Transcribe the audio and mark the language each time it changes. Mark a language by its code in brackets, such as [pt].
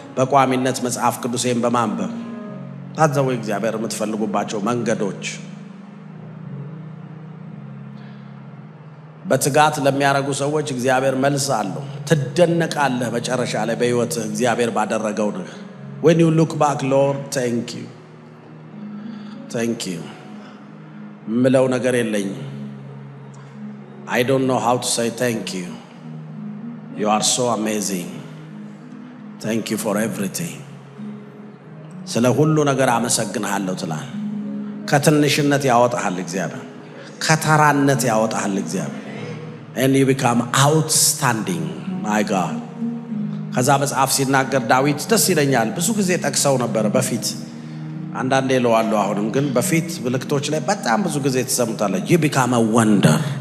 [am] በቋሚነት መጽሐፍ ቅዱሴን በማንበብ። ታዘው እግዚአብሔር የምትፈልጉባቸው መንገዶች። በትጋት ለሚያረጉ ሰዎች እግዚአብሔር መልስ አለው። ትደነቃለህ መጨረሻ ላይ በህይወትህ እግዚአብሔር ባደረገው ነገር። [en] When you look back, Lord, thank you. [am] ምለው ነገር የለኝ። [en] I don't know how to say thank you. You are so amazing. Thank you for everything. [am] ስለ ሁሉ ነገር አመሰግንሃለሁ ትላለህ። ከትንሽነት ያወጣሃል እግዚአብሔር፣ ከተራነት ያወጣሃል እግዚአብሔር። [en] And you become outstanding, my God. [am] ከዛ መጽሐፍ ሲናገር ዳዊት ደስ ይለኛል። ብዙ ጊዜ ጠቅሰው ነበር በፊት፣ አንዳንዴ ለዋለሁ አሁንም፣ ግን በፊት ምልክቶች ላይ በጣም ብዙ ጊዜ ተሰምቷል። [en] You become a wonder.